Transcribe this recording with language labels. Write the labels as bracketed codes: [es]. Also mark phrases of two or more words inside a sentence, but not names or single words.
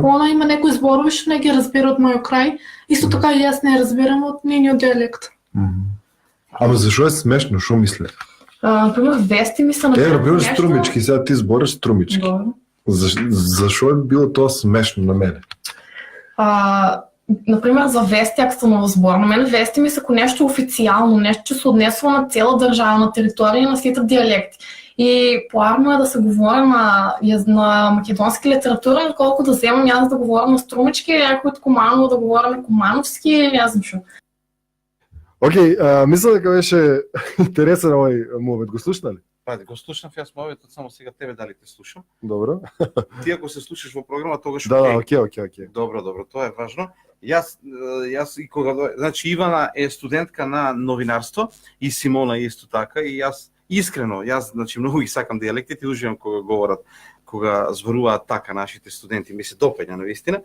[mk] Она има некои зборови што не ги разбира од мојот крај. Исто така и јас не разбирам од нейниот диалект. Ама зашо е смешно? Шо мисле? [bg] Например, вести ми са [mk] Например, струмички, сега ти збориш струмички. Да. Зашо е било тоа смешно на мене? [bg] Например, за вести, ако съм в сбор. На мен вести ми са ако нещо официално, нещо, че се отнесва на цяла държава, на територия, [mk] на сите диалекти. [bg] И плавно е да се говори на македонски литература, отколкото да вземам аз да говоря на струмички, някой от Команово да говоря на комановски или аз ничо. [mk] Океј, мисля дека беше интересен овој мовет. Го слушна ли? Пајде, го слушнав јас моветот, само сега тебе дали те слушам. Добро. Ти ако се слушаш во програма, тогаш Да, окей. окей. Добро, тоа е важно. Јас и кога значи Ивана е студентка на новинарство и Симона исто така и јас искрено, значи многу ги сакам диалектите, уживам кога говорат, кога зборуваат така нашите студенти, ми се допаѓа навистина.